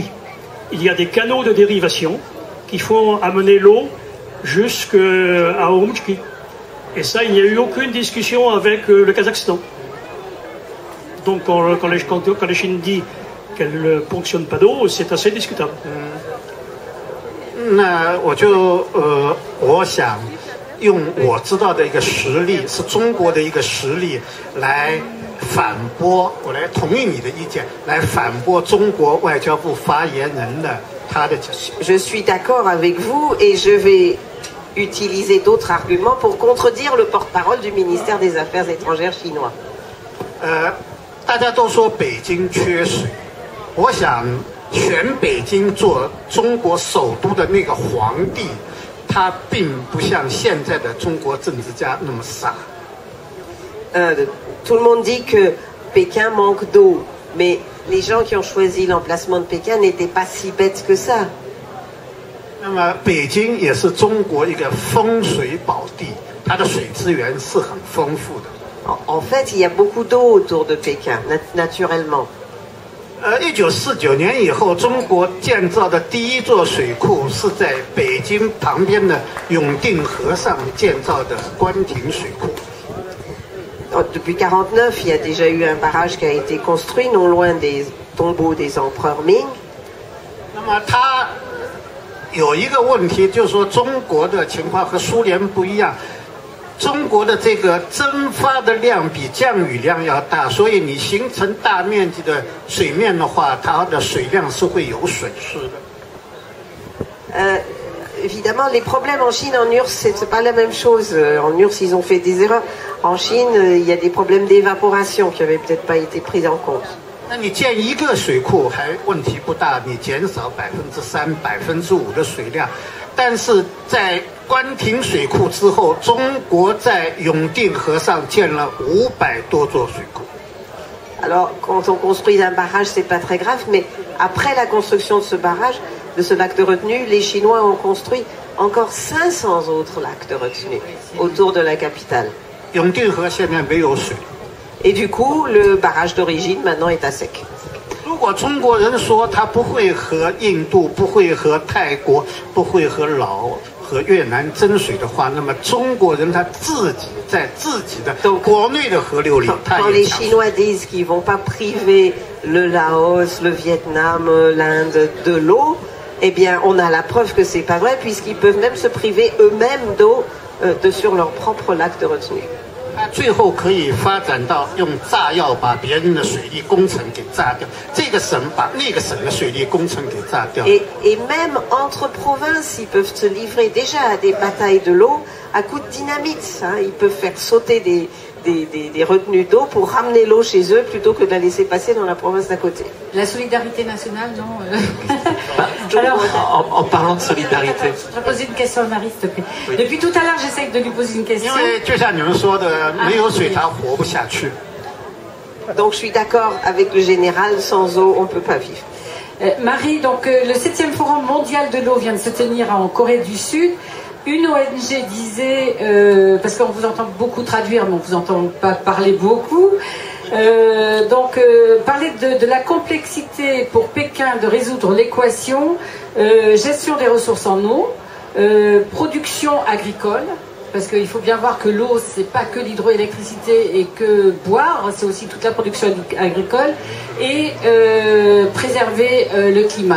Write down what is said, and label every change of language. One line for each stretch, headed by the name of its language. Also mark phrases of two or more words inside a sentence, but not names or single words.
French: Il y a des canaux de dérivation qui font amener l'eau jusqu'à Urumqi. Et ça, il n'y a eu aucune discussion avec le Kazakhstan. Donc quand la Chine dit qu'elle ne ponctionne pas d'eau, c'est assez discutable.
Chinese: 那我想用我知道的一个实例，是中国的一个实例来反驳，我来同意你的意见，来反驳中国外交部发言人的他的解释。
French: Je suis d'accord avec vous et je vais utiliser d'autres arguments pour contredire le porte-parole du ministère des Affaires étrangères chinois.
Chinese: 大家都说北京缺水，我想选北京做中国首都的那个皇帝，他并不像现在的中国政治家那么傻。
French: Tout le monde dit que Pékin manque d'eau, mais les gens qui ont choisi l'emplacement de Pékin n'étaient pas si bêtes que ça.
Chinese: 那么北京也是中国一个风水宝地，它的水资源是很丰富的。
French: En fait, il y a beaucoup d'eau autour de Pékin, naturellement.
Chinese: 1949 年以后，中国建造的第一座水库是在北京旁边的永定河上建造的官亭水库。
French: Depuis 1949, il y a déjà eu un barrage qui a été construit non loin des tombeaux des empereurs Ming.
Chinese: 那么它有一个问题，就是说中国的情况和苏联不一样。中国的这个蒸发的量比降雨量要大，所以你形成大面积的水面的话，它的水量是会有损失的。
French: Évidemment, les problèmes en Chine, en URSS, c'est pas la même chose. En URSS, ils ont fait des erreurs. En Chine, il y a des problèmes d'évaporation qui avaient peut-être pas été pris en compte.
Chinese: 那你建一个水库还问题不大，你减少3%、5%的水量。但是在官亭水库之后，中国在永定河上建了500多座水库。
French: Alors, quand on construit un barrage, c'est pas très grave, mais après la construction de ce barrage, de ce lac de retenue, les Chinois ont construit encore 500 autres lacs de retenue autour de la capitale.
Chinese: 永定河现在没有水。
French: Et du coup, le barrage d'origine maintenant est à sec.
Chinese: 如果中国人说他不会和印度、不会和泰国、不会和老和越南争水的话，那么中国人他自己在自己的国内的河流里，他
French: Quand
Chinese: 也
French: les
Chinese: 抢水。
French: Chinois disent qu'ils vont pas priver le Laos, le Vietnam, l'Inde de l'eau, eh bien, on a la preuve que c'est pas vrai, puisqu'ils peuvent même se priver eux-mêmes d'eau sur leur propre lac de retenue.
Chinese: 他最后可以发展到用炸药把别人的水利工程给炸掉，这个省把那个省的水利工程给炸掉。
French: Et même entre provinces, ils peuvent se livrer déjà à des batailles de l'eau à coups de dynamite. Hein. Ils peuvent faire sauter des retenues d'eau pour ramener l'eau chez eux plutôt que de la laisser passer dans la province d'à côté. La solidarité nationale, non Alors, En parlant de solidarité. je vais poser une question à Marie, s'il te plaît. Depuis tout à l'heure, j'essaie de lui poser une
Chinese: 因
French: question.
Chinese: 为就像你们说的，没有水它活不下去。
French: Donc je suis d'accord avec le général, sans eau, on ne peut pas vivre. Marie, donc le 7e forum mondial de l'eau vient de se tenir en Corée du Sud. Une ONG disait, parce qu'on vous entend beaucoup traduire, mais on vous entend pas parler beaucoup, parler de la complexité pour Pékin de résoudre l'équation gestion des ressources en eau, production agricole, parce qu'il faut bien voir que l'eau, c'est pas que l'hydroélectricité et que boire, c'est aussi toute la production agricole, et préserver le climat.